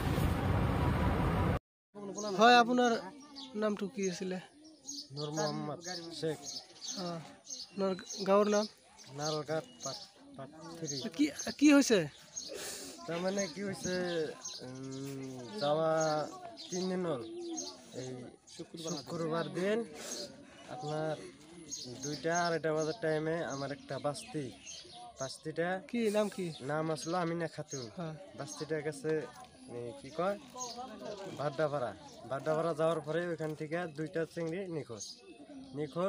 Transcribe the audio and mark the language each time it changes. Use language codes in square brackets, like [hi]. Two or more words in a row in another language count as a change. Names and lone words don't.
[as] হয়, আপোনাৰ নামটো কি আছিল? নুৰ মোহাম্মদ শেখ। গাঁৱৰ নাম নালঘাট কি হৈছে? তাৰমানে কি হৈছে, যাওয়া 3 দিন হ'ল। [bn] এই শুক্রবার দিন আপনার 2টা-2:30 বাজার টাইমে আমার একটা বাস্তিটা কি নাম আসলো আমিনা খাতুন। বাস্তিটা গেছে কি কয় বাড্ডাপাড়া যাওয়ার পরে ওইখান থেকে 2টা চিংড়ি নিখোঁজ।